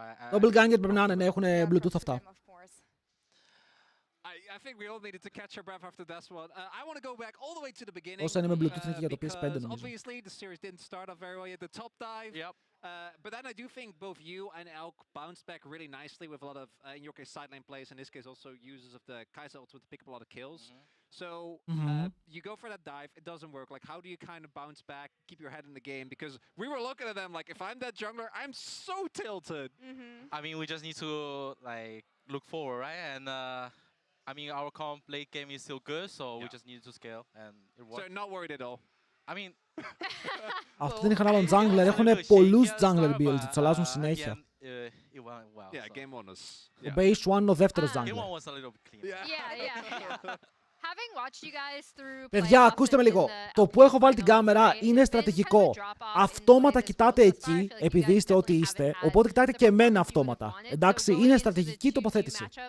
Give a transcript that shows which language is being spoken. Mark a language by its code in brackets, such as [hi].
[el] Double Ganger πρέπει να είναι, έχουν Bluetooth αυτά. [en] I think we all needed to catch our breath after this one. I want to go back all the way to the beginning. [el] Όσα είναι με Bluetooth είναι και για το PS5 νομίζω. [en] Obviously the series didn't start off very well. You had the top dive. Yep. But then I do think both you and Elk bounced back really nicely with a lot of, in your case, sideline plays. In this case, also users of the Kaiser ultimate to pick up a lot of kills. So you go for that dive, it doesn't work. Like, how do you kind of bounce back, keep your head in the game? Because we were looking at them like, if I'm that jungler, I'm so tilted. I mean, we just need to like look forward, right? And I mean, our comp late game is still good, so we just needed to scale, and it worked. So not worried at all. I mean, [el] αυτοί δεν είχαν άλλον jungler, έχουν πολλούς jungler builds, τους αλλάζουν συνέχεια. [en] Yeah, game one was... [el] Ο base one είναι ο δεύτερος jungler. [en] Game one was a little bit cleaner. Yeah. Having watched you guys through [el] παιδιά, ακούστε με λίγο. Το που έχω βάλει την κάμερα είναι στρατηγικό. Αυτόματα κοιτάτε εκεί, επειδή είστε ό,τι είστε, οπότε κοιτάτε και εμένα αυτόματα. Εντάξει, είναι στρατηγική τοποθέτηση.